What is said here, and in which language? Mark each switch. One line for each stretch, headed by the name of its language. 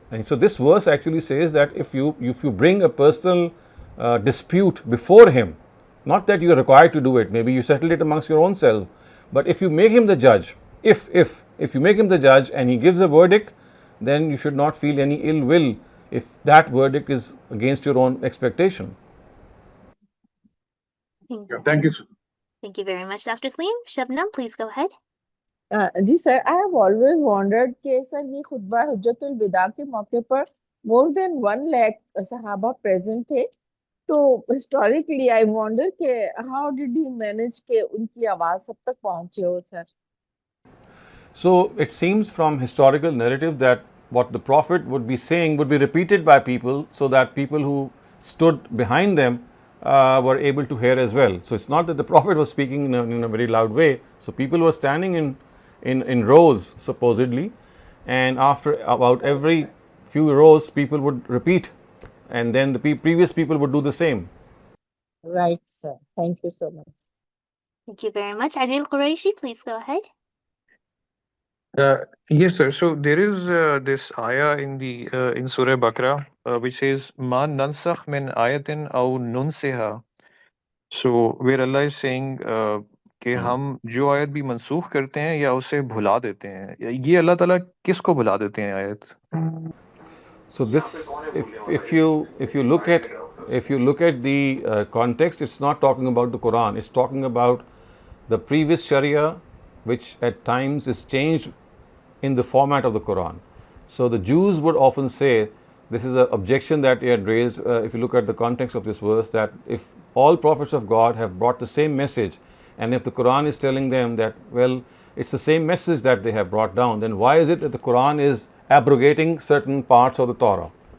English: And so this verse actually says that if you bring a personal dispute before him, not that you are required to do it, maybe you settle it amongst your own self, but if you make him the judge, if you make him the judge and he gives a verdict, then you should not feel any ill will if that verdict is against your own expectation. Thank you, sir. Thank you very much, Dr. Saleem. Shabnam, please go ahead.
Hindi: Ji sir,
English: I have always wondered
Hindi: कि sir ये खुतबा हुज्जतुल विदा के मौके पर
English: more than
Hindi: 1 lakh सहाबा present थे, तो
English: historically I wonder
Hindi: कि
English: how did he manage
Hindi: के उनकी आवाज सब तक पहुंचे हो sir.
English: So it seems from historical narrative that what the Prophet would be saying would be repeated by people, so that people who stood behind them were able to hear as well. So it's not that the Prophet was speaking in a very loud way. So people were standing in rows supposedly, and after about every few rows people would repeat, and then the previous people would do the same. Right, sir. Thank you so much. Thank you very much. Adil Quraishi, please go ahead. Yes, sir. So there is this ayah in in Surah Baqarah which says
Arabic: "Ma nansakh min ayatin aw nunsiha."
English: So where Allah is saying
Hindi: कि हम जो आयत भी मंसूख करते हैं या उसे भुला देते हैं, ये अल्लाह ताला किसको भुला देते हैं आयत?
English: So this, if you look at the context, it's not talking about the Quran. It's talking about the previous Sharia, which at times is changed in the format of the Quran. So the Jews would often say, this is an objection that they had raised, if you look at the context of this verse, that if all prophets of God have brought the same message, and if the Quran is telling them that, well, it's the same message that they have brought down, then why is it that the Quran is abrogating certain parts of the Torah?